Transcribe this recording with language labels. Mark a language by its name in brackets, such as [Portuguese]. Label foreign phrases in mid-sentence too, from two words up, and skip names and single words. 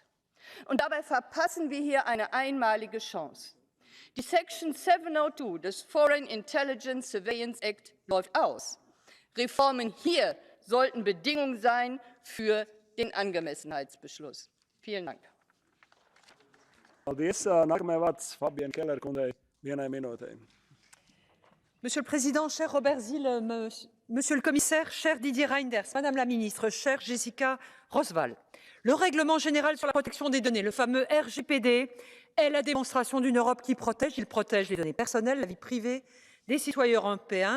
[German] Und dabei verpassen wir hier eine einmalige Chance. Die Section 702 des Foreign Intelligence Surveillance Act läuft aus. Reformen hier sollten Bedingung sein für den Angemessenheitsbeschluss. Vielen Dank. [Latvian] Paldies. Nākamajai vārds Fabienne Keller kundzei, Vienai minūtei. [French] Monsieur le Président, cher Robert Zille, Monsieur le Commissaire, cher Didier Reynders, Madame la Ministre, chère Jessica Roswal, le Règlement général sur la protection des données, le fameux RGPD, est la démonstration d'une Europe qui protège. Il protège les données personnelles, la vie privée des citoyens européens.